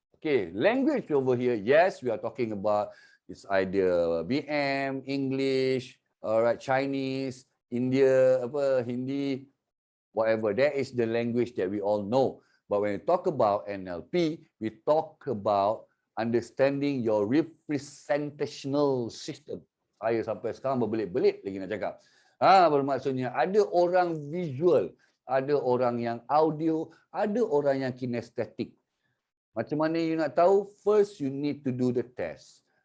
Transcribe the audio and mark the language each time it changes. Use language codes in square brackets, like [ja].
[en] Okay, language over here. Yes, we are talking about it's either BM, English, alright, Chinese, India, Hindi, whatever. That is the language that we all know. But when we talk about NLP, we talk about understanding your representational system. [ms] Saya sampai sekarang berbelit-belit lagi nak cakap. Bermaksudnya ada orang visual, ada orang yang audio, ada orang yang kinestetik. Macam mana you nak tahu? [en] First, you need to do the test.